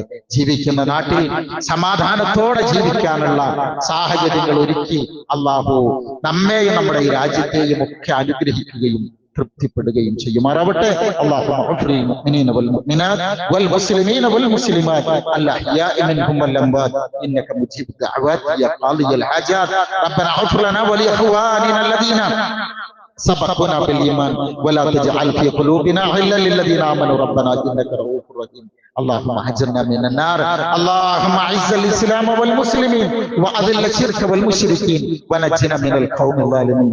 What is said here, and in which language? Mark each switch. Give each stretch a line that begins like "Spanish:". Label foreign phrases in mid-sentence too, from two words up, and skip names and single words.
Malayalam: ജീവിക്കുന്ന നാട്ടിൽ സമാധാനത്തോടെ ജീവിക്കാനുള്ള സാഹചര്യങ്ങൾ ഒരുക്കി അല്ലാഹു നമ്മെയും നമ്മുടെ ഈ രാജ്യത്തെയും ഒക്കെ അനുഗ്രഹിക്കുകയും തൃപ്തിപ്പെടുകയും ചെയ്യുമാറാവട്ടെ.
Arabic: اللهم اغفر للمؤمنين والمؤمنات والمسلمين والمسلمات الأحياء منهم والأموات إنك مجيب الدعوات يا قاضي الحاجات ربنا اغفر لنا ولإخواننا الذين سبقونا بالإيمان ولا تجعل في قلوبنا غلا للذين آمنوا ربنا إنك رؤوف رحيم. اللهم اجرنا من النار. اللهم اعز الاسلام والمسلمين واذل الشرك والمشركين ونجنا من القوم الظالمين.